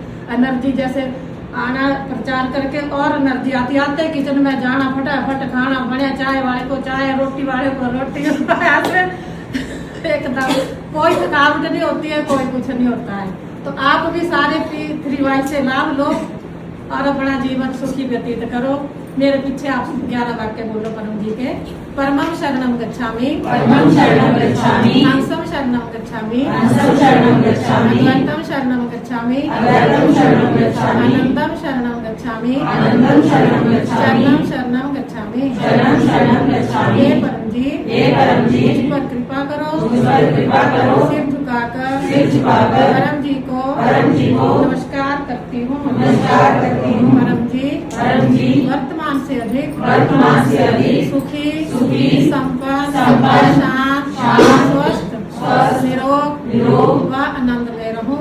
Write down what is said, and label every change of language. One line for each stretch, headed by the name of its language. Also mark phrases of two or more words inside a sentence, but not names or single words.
Hindi: एनर्जी जैसे आना प्रचार करके और एनर्जी आते किचन में जाना, फटाफट खाना बढ़िया, चाय वाले को चाय, रोटी वाले को रोटी। ऐसे एकदम कोई थकावट नहीं होती है, कोई कुछ नहीं होता है। तो आप भी सारे P3Y से लाभ लो और अपना जीवन सुखी व्यतीत करो। मेरे पीछे आप 11 वाक्य बोलो परम जी के।
Pali: परमं शरणम गच्छामि, हंसं शरणम गच्छामि, अद्वैतम शरणम गच्छामि, आनंदम शरणम गच्छामि, शरणम गच्छामि।
Hindi: हे परम जी मुझ पर कृपा करो। सिर झुकाकर परम जी को नमस्कार करती हूँ। परम जी वर्तमान से अधिक सुखी संपन्न शांत स्वस्थ निरोग व आनंद में रहूं।